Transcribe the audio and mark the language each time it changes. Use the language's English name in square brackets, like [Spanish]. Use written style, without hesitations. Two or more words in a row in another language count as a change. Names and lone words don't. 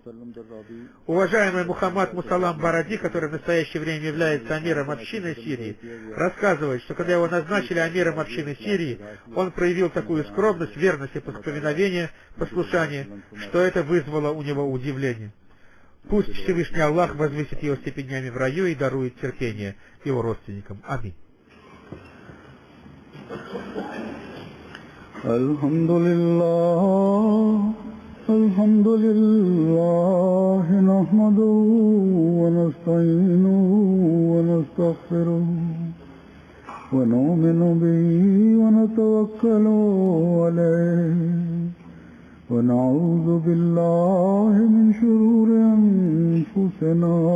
[Russian] Уважаемый Мухаммад Мусалам Баради, который в настоящее время является амиром общины Сирии, рассказывает, что когда его назначили амиром общины Сирии, он проявил такую скромность, верность и повиновение, послушание, что это вызвало у него удивление. Пусть Всевышний Аллах возвысит его степенями в раю и дарует терпение его родственникам. Аминь. [Arabic] الحمد لله، الحمد لله، نحمده ونستعينه ونستغفره ونؤمن به ونتوكل عليه ونعوذ بالله من شرور أنفسنا